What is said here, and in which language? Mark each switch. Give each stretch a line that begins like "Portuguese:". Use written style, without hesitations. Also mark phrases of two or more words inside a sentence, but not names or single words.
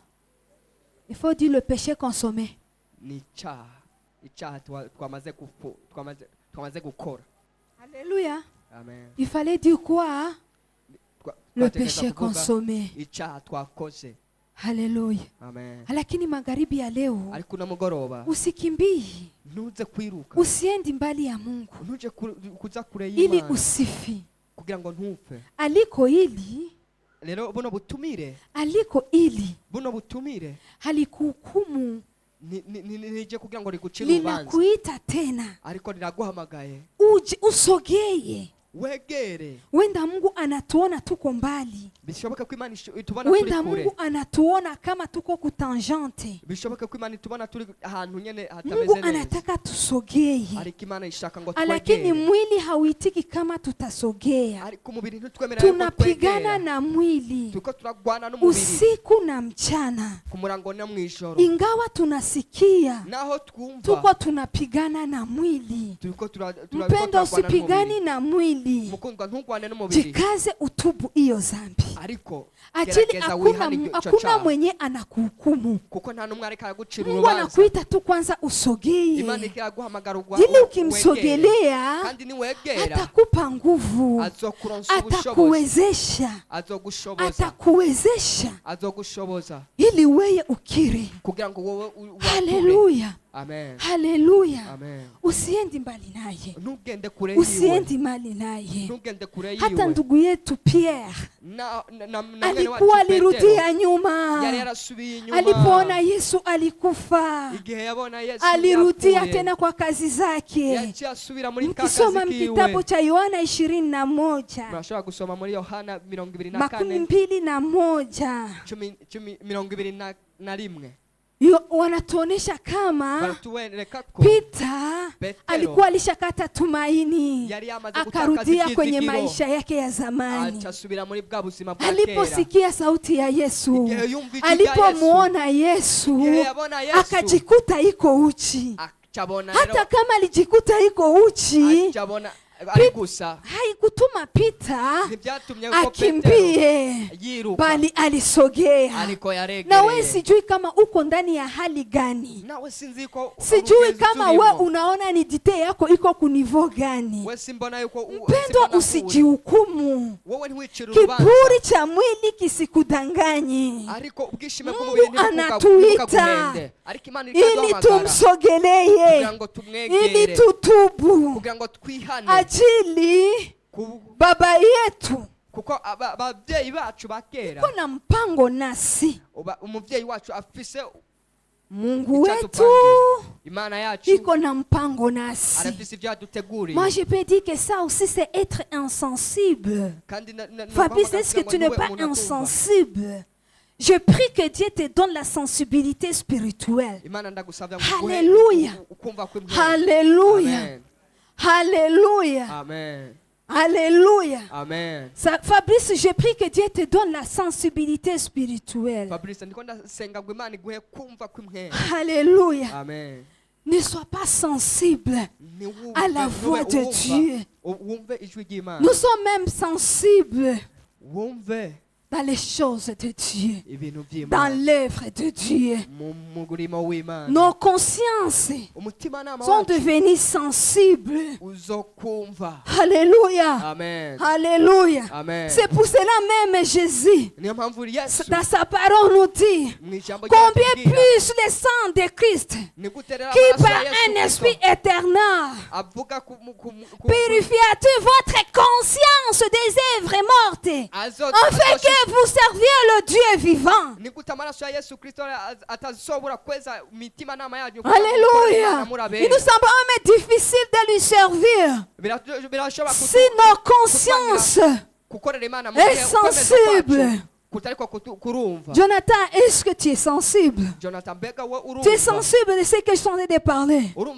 French: Il faut dire le péché consommé. Alléluia. Amen. Il fallait dire quoi? Le péché consommé. Alléluia. Amen.
Swahili: Lakini magharibi ya leo
Rundi: Ariko na mugoroba
Swahili: usikimbii,
Rundi: ntuze kwiruka,
Swahili: usiendi mbali ya Mungu
Rundi: ntuje kuza kure
Swahili: ili
Rundi: y'Imana
Swahili: usifi.
Rundi: kugira ngo ntupfe.
Swahili: Aliko ili
Rundi: Buno butumire
Swahili: halikuhukumu,
Rundi: nije kugira ngo rigucire urubanza,
Swahili: linakuita tena
Rundi: ariko riraguhamagaye
Swahili: uje usogeye.
Rundi: wegere.
Swahili: Wenda Mungu anatuona tuko mbali,
Rundi: Bishoboka ko Imana itubona turi
Swahili: wenda
Rundi: kure,
Swahili: Mungu anatuona kama tuko kutangente.
Rundi: bishoboka ko Imana itubona turi ahantu nyene
Swahili: Mungu
Rundi: hatameze neza,
Swahili: anataka tusogeye,
Rundi: ariko Imana ishaka ngo
Swahili: lakini
Rundi: twegere.
Swahili: mwili hauitiki kama tutasogea.
Rundi: Ariko umubiri ntitwemera ko
Swahili: Tunapigana
Rundi: twegera,
Swahili: na mwili
Rundi: tuko turagwana n'umubiri
Swahili: usiku na mchana,
Rundi: ku murango na mwijoro,
Swahili: ingawa tunasikia
Rundi: naho twumva
Swahili: tuko tunapigana na mwili.
Rundi: tuko
Swahili: Mpendo, usipigani na mwili,
Rundi: mukundwa, ntugwane n'umubiri,
Swahili: jikaze utubu iyo zambi,
Rundi: ariko
Swahili: ajili
Rundi: gerageza wihane ico
Swahili: hakuna
Rundi: cyaha,
Swahili: mwenye anakuhukumu.
Rundi: kuko nta numwe areka gucira
Swahili: Mungu
Rundi: urubanza.
Swahili: anakuita tu kwanza
Rundi: Imana
Swahili: usogeye,
Rundi: ikaguhamagara
Swahili: ili ukimsogelea
Rundi: kandi niwegera
Swahili: atakupa nguvu,
Rundi: azokuronsa ubushobozi,
Swahili: atakuwezesha,
Rundi: azogushoboza
Swahili: ili weye ukiri.
Rundi: kugira ngo wowe wature. Haleluya. Amen. Haleluya. Amen.
Swahili: Usiendi mbali naye,
Rundi: Ntugende kure yiwe.
Swahili: usiendi mbali naye.
Rundi: Ntugende kure
Swahili: Hata
Rundi: yiwe.
Swahili: ndugu yetu Pierre
Rundi: Na mwene
Swahili: alikuwa
Rundi: wacu Petero
Swahili: alirudia nyuma,
Rundi: yari yarasubiye inyuma.
Swahili: alipoona Yesu alikufa,
Rundi: Igihe yabona Yesu
Swahili: alirudia
Rundi: yapfuye,
Swahili: tena kwa kazi zake.
Rundi: yaciye asubira muri ka
Swahili: Mkisoma
Rundi: kazi kiwe.
Swahili: kitabu cha Yohana 21
Rundi: Murashobora gusoma muri Yohana 24 21.
Swahili: wanatuonesha kama
Rundi: Baratuwereka ko
Swahili: Peter
Rundi: Petero
Swahili: alikuwa alishakata tumaini,
Rundi: yari yamaze
Swahili: akarudia
Rundi: gutakaza
Swahili: kwenye
Rundi: ibyizigiro.
Swahili: maisha yake ya zamani.
Rundi: Acasubira muri bwa buzima bwa kera.
Swahili: Aliposikia sauti ya Yesu,
Rundi: Igihe yumva ijwi rya
Swahili: alipomuona Yesu,
Rundi: Igihe yabona Yesu,
Swahili: akajikuta iko uchi.
Rundi: acabona
Swahili: Hata
Rundi: rero
Swahili: kama alijikuta iko uchi,
Rundi: acabona ari gusa
Swahili: haikutuma Peter
Rundi: ntibyatumye ko Petero
Swahili: akimbie,
Rundi: yiruka,
Swahili: bali alisogea.
Rundi: ariko
Swahili: Na
Rundi: yaregereye.
Swahili: wewe sijui kama uko ndani ya hali gani,
Rundi: Nawe sinzi ko
Swahili: sijui kama we unaona ni dite yako iko kunivo gani.
Rundi: we simbona yuko
Swahili: Mpendwa, usijihukumu.
Rundi: wowe ntiwicire urubanza,
Swahili: Kiburi cha mwili kisikudanganye.
Rundi: ariko ubwishime
Swahili: Mungu
Rundi: bw'umubiri
Swahili: anatuita
Rundi: ntibukaguhende, ariko Imana
Swahili: ili
Rundi: ikaduhamagara
Swahili: tumsogelee,
Rundi: kugira ngo tumwegere,
Swahili: ili tutubu
Rundi: kugira ngo twihane
Swahili: ajili baba yetu
Rundi: kuko ababyeyi bacu ba kera,
Swahili: kuna mpango nasi.
Rundi: umubyeyi wacu afise
Swahili: Mungu wetu
Rundi: icyatupangiye. Imana yacu
Swahili: iko na mpango nasi.
Rundi: arafise ibyo yaduteguriye.
French: Moi je peux dire que ça aussi c'est être insensible.
Rundi: Kandi
French: Fabrice, est-ce que tu n'es pas insensible? Je prie que Dieu te donne la sensibilité spirituelle.
Rundi: Imana ndagusabya ngo
French: Alléluia.
Rundi: ukumva kw'Imana.
French: Alléluia. Amen. Alléluia. Amen. Alléluia. Amen. Fabrice, je prie que Dieu te donne la sensibilité spirituelle.
Rundi: Fabrice, ndiko ndasenga ngo Imana iguhe kumva kw'Imana.
French: Alléluia. Amen. Ne sois pas sensible à la voix de Dieu.
Rundi: Wumve ijwi ry'Imana.
French: Nous sommes même sensibles
Rundi: Wumve
French: dans les choses de Dieu,
Rundi: ibintu
French: dans
Rundi: by'Imana.
French: l'œuvre de Dieu.
Rundi: Mu murimo w'Imana.
French: Nos consciences
Rundi: Umutima nama
French: sont
Rundi: wacu
French: devenues sensibles.
Rundi: uzokumva.
French: Alléluia. Amen. Alléluia. Amen. C'est pour cela même Jésus,
Rundi: Niyo mpamvu Yesu
French: dans sa parole, nous dit
Rundi: mu ijambo
French: combien
Rundi: ryatubwira,
French: plus le sang de Christ,
Rundi: ni guterera
French: qui
Rundi: amaraso
French: par
Rundi: ya Yesu
French: un
Rundi: Kristo
French: esprit éternel
Rundi: avuga
French: purifie votre conscience des œuvres mortes, afin que vous serviez le Dieu vivant.
Rundi: ni gute amaraso ya Yesu Kristo atazobura kweza imitima nama yanyu.
French: Alléluia. Il nous semble même difficile de lui servir si nos consciences est sensible. Jonathan, est-ce que tu es sensible? Tu es sensible de ce que je suis en train de parler.